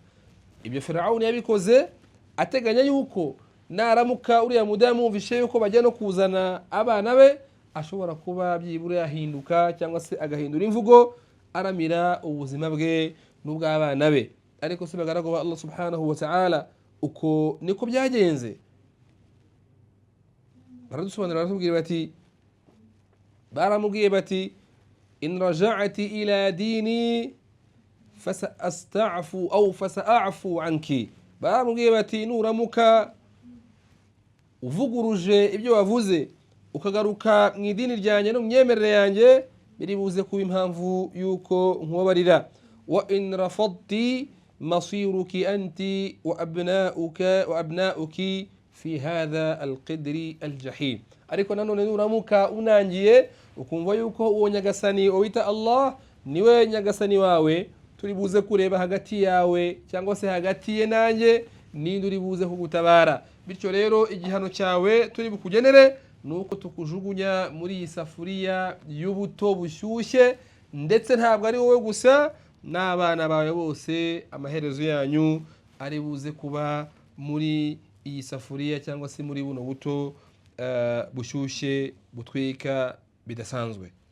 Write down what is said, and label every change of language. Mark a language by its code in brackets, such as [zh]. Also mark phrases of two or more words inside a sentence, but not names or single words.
[rw] Ibyo Firauni yabikoze ateganya yuko naramuka uriya mudamu yumvishe yuko bajya no kuzana abana be ashobora kuba byibura yahinduka cyangwa se agahindura imvugo aramira ubuzima bwe n'ubw'abana be. Ariko se bagaragu ba [ar] الله سبحانه وتعالى [rw] uko niko byagenze. Baradusobanurira baramubwiye bati [ar] إن رجعت إلى ديني فسأستعفو أو فسأعفو عنك. [rw] Baramubwiye bati nuramuka uvuguruje ibyo wavuze ukagaruka mu idini ryanjye no myemerere yanjye biribuze kuba impamvu yuko nkubabarira. [ar] وإن رفضت مصيرك أنت وأبناؤك في هذا القدر الجحيم. [rw] Ariko nanone nuramuka unangiye ukumva yuko uwo nyagasani wita Allah niwe nyagasani wawe, turibuze kureba hagati yawe cyangwa se hagati ye nanjye ninde uribuze kugutabara. Bityo rero igihano cyawe turi bukugenere nuko tukujugunya muri iyi safuriya y'ubuto bushyushye, ndetse ntabwo ari wowe gusa n'abana bawe bose amaherezo yanyu ari buze kuba muri iyi safuriya cyangwa se muri buno buto bushyushye butwika bidasanzwe.